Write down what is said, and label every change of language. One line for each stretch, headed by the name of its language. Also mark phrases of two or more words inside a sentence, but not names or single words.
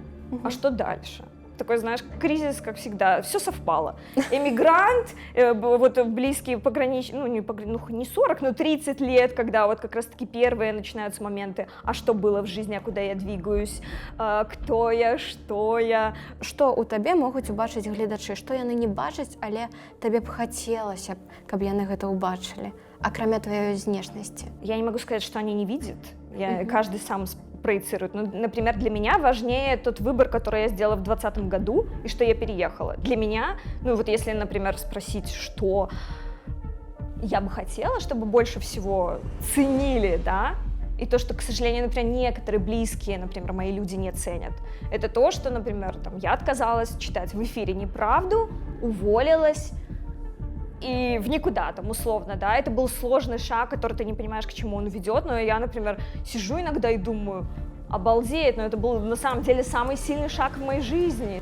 Russian: А что дальше? Такой, знаешь, кризис, как всегда, все совпало. Эмигрант, вот близкие пограничные, не 40, но 30 лет, когда вот как раз-таки первые начинаются моменты, а что было в жизни, а куда я двигаюсь, кто я, что я.
Belarusian: Што ў табе могуць убачыць гледачы, што яны не бачаць, але табе б хацелася б, каб яны гэта ўбачылі, акрамя тваёй знешнасці?
Russian: Я не могу сказать, что они не видят. Каждый сам проецирует. Ну, например, для меня важнее тот выбор, который я сделала в 2020 году, и что я переехала. Для меня, ну вот если, например, спросить, что я бы хотела, чтобы больше всего ценили, да, и то, что, к сожалению, например, некоторые близкие, например, мои люди не ценят, это то, что, например, там, я отказалась читать в эфире неправду, уволилась, и в никуда, там, условно, да, это был сложный шаг, который ты не понимаешь, к чему он ведет, но я, например, сижу иногда и думаю, обалдеть, но это был на самом деле самый сильный шаг в моей жизни.